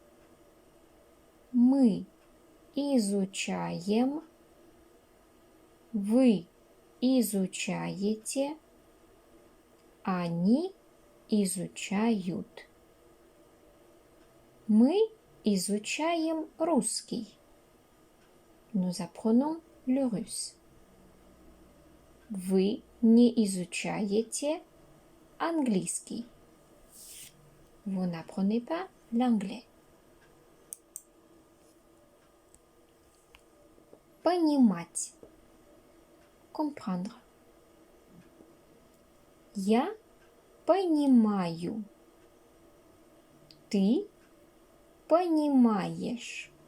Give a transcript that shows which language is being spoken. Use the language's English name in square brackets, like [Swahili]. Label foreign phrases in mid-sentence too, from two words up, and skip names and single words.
[Russian] Мы изучаем. Вы изучаете. Они изучают. Мы изучаем русский. [French] Nous apprenons le russe. [Russian] Вы не изучаете английский. [French] Vous n'apprenez pas l'anglais. [Russian] Понимать. Comprendre. Я понимаю. Ты понимаешь.